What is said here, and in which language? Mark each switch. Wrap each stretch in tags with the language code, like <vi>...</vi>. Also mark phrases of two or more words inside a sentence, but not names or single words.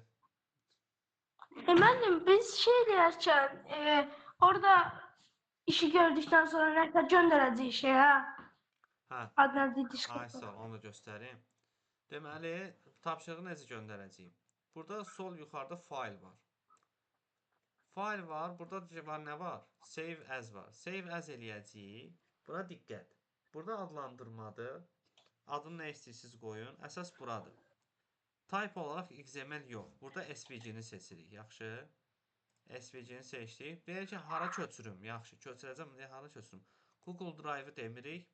<az>Müəllim biz şey deyərkən orada işi gördükdən sonra nəsə göndərəcəyik şey ha. Hə. Adını disk. Ay sağ ol, onu da göstərim. Deməli, tapşırığı necə göndərəcəyim? Burada sol yuxarıda fayl var. Fayl var, burada var nə var?</az> <en>Save as</en> <az>var.</az> <en>Save as</en> <az>eləyəcəyik. Buna diqqət. Burada adlandırmadır. Adını nə istəyirsiniz qoyun. Əsas buradır. Type olaraq XML yox. Burada SVG-ni seçirik. Yaxşı. SVG-ni seçdik. Deyək ki, hara köçürüm? Yaxşı, köçürəcəm. Hara köçürüm? Google Drive-ı demirik.</az>